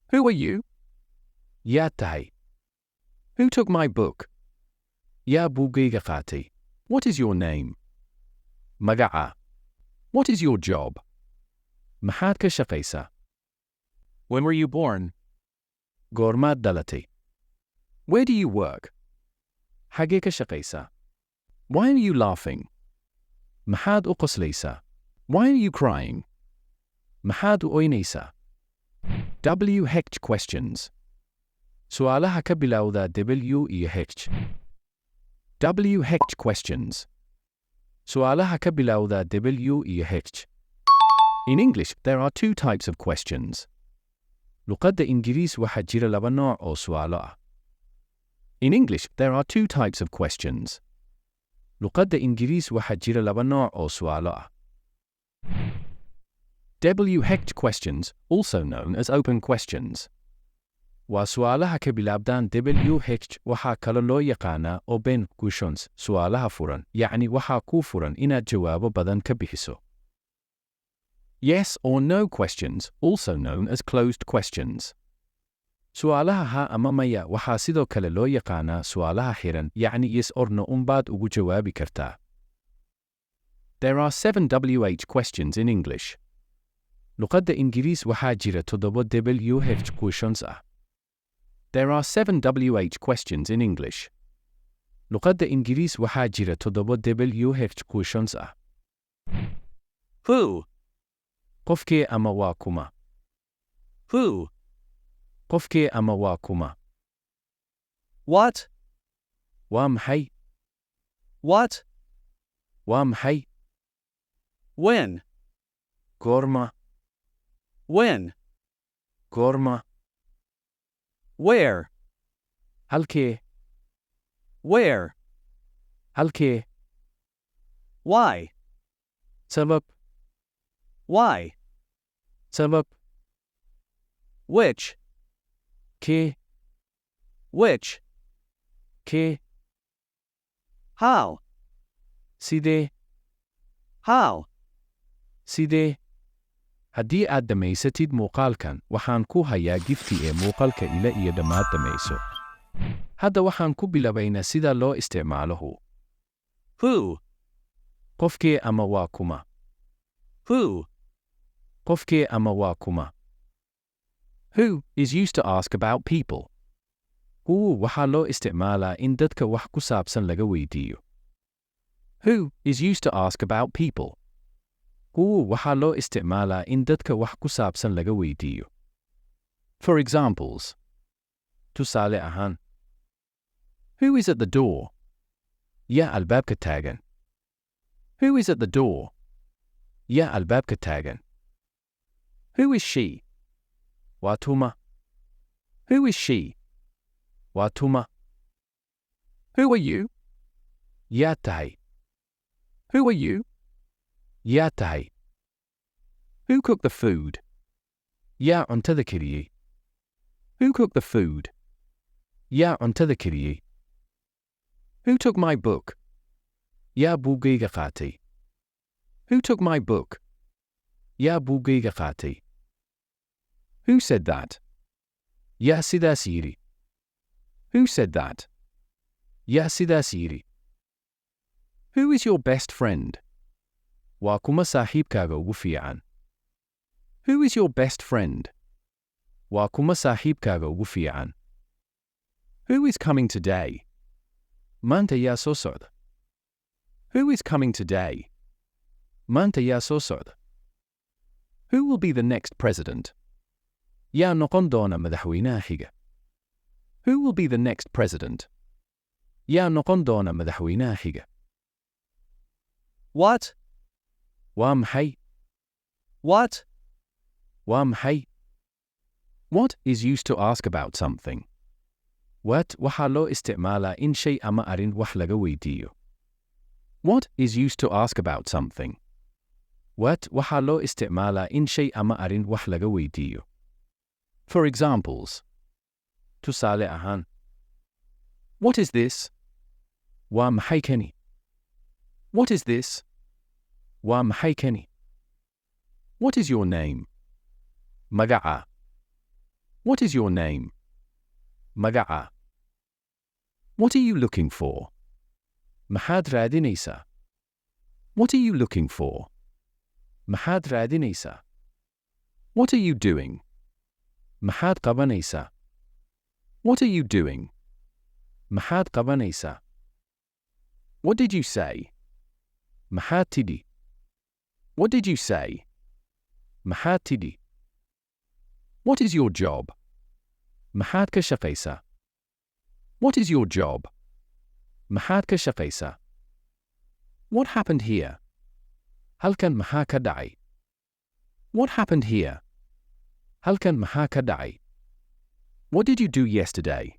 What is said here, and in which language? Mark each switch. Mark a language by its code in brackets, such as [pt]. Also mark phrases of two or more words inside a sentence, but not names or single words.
[en] Who are you? [so] Yaa tahay? [en] Who took my book? [so] Yaa buugayga qaatay? [en] What is your name? Magaca. What is your job? [so] Maxaad ka shaqaysaa? [en] When were you born? [so] Goormaad dhalatay? [en] Where do you work? [so] Xagee ka shaqaysaa? [en] Why are you laughing? [so] Maxaad u qoslaysaa? [en] Why are you crying? [so] Maxaad u oynaysaa? [en] WH questions. [so] Su'aalaha ka bilowda W iyo H. [en] WH questions. [so] Su'aalaha ka bilowda W iyo H. [en] In English, there are two types of questions. [so] Luqadda Ingriis waxaa jira laba nooc oo su'aalo ah. [en] In English, there are two types of questions. [so] Luqadda Ingriis waxaa jira laba nooc oo su'aalo ah. [en] WH questions, also known as open questions. [so] Waa su'aalaha ka bilaabdaan WH waxaa kale loo yaqaanaa [en] open questions, [so] su'aalaha furan, yacni waxaa kuu furan inaad jawaabo badan ka bixiso. [en] Yes or no questions, also known as closed questions. [so] Su'aalaha haa ama maya waxaa sidoo kale loo yaqaanaa su'aalaha xiran, yacni [en] yes or no [so] unbaad ugu jawaabi kartaa. [en] There are 7 WH questions in English. [so] Luqadda Ingriis waxaa jira 7 [en] WH questions [so] ah. [en] There are 7 WH questions in English. [so] Luqadda Ingriis waxaa jira 7 [en] WH questions [so] ah. [en] Who? [so] Qofkee ama waa kuma? [en] Who? [so] Qofkee ama waa kuma? [en] What? [so] Waa maxay? [en] What? [so] Waa maxay? [en] When? [so] Goorma? [en] When? [so] Goorma? [en] Where? [so] Halkee? [en] Where? [so] Halkee? [en] Why? [so] Sabab? [en] Why? [so] Sabab? [en] Which? [so] Kee? [en] Which? [so] Kee? [en] How? [so] Sidee? [en] How? [so] Sidee? Haddii aad dhammaysatid muuqaalkan, waxaan ku hayaa gifti ee muuqaalka ila iyo dhammaad dhammayso. Hadda waxaan ku bilabaynaa sida loo isticmaalo who. [en] Who? [so] Qofkee ama waa kuma? [en] Who? [so] Qofkee ama waa kuma? [en] Who is used to ask about people. [so] Who waxaa loo isticmaalaa in dadka wax ku saabsan laga weydiiyo. [en] Who is used to ask about people. [so] Who waxaa loo isticmaalaa in dadka wax ku saabsan laga weydiiyo. [en] For examples. [so] Tusaale ahaan. [en] Who is at the door? [so] Yaa albaabka taagan. [en] Who is at the door? [so] Yaa albaabka taagan. [en] Who is she? [so] Waa tuma. [en] Who is she? [so] Waa tuma. [en] Who are you? [so] Yaa tahay. [en] Who are you? [so] Yaa tahay. [en] Who cooked the food? [so] Yaa cuntada kariyey. [en] Who cooked the food? [so] Yaa cuntada kariyey. [en] Who took my book? [so] Yaa buugayga qaatay. [en] Who took my book? [so] Yaa buugayga qaatay. [en] Who said that? [so] Yaa sidaas yidhi. [en] Who said that? [so] Yaa sidaas yidhi. [en] Who is your best friend? [so] Waa kuma saaxiibkaaga ugu fiican? [en] Who is your best friend? [so] Waa kuma saaxiibkaaga ugu fiican? [en] Who is coming today? [so] Maanta yaa soo socda. [en] Who is coming today? [so] Maanta yaa soo socda. [en] Who will be the next president? [so] Yaa noqon doona madaxweynaha xiga. [en] Who will be the next president? [so] Yaa noqon doona madaxweynaha xiga. [en] What? [so] Waa maxay? [en] What? [so] Waa maxay? [en] What is used to ask about something. [so] What waxaa loo isticmaalaa in shay ama arrin wax laga weydiiyo. [en] What is used to ask about something. [so] What waxaa loo isticmaalaa in shay ama arrin wax laga weydiiyo. [en] For examples. [so] Tusaale ahaan. [en] What is this? [so] Waa maxay kani? [en] What is this? [so] Waa maxay kani? [en] What is your name? Magaca. What is your name? [so] Magaca. [en] What are you looking for? [so] Maxaad raadinaysaa? [en] What are you looking for? [so] Maxaad raadinaysaa? [en] What are you doing? [so] Maxaad qabanaysaa? [en] What are you doing? [so] Maxaad qabanaysaa? [en] What did you say? [so] Maxaad tidhi? [en] What did you say? [so] Maxaad tidhi? [en] What is your job? [so] Maxaad ka shaqaysaa? [en] What is your job? [so] Maxaad ka shaqaysaa? [en] What happened here? [so] Halkan maxaa ka dhacay? [en] What happened here? [so] Halkan maxaa ka dhacay? [en] What did you do yesterday?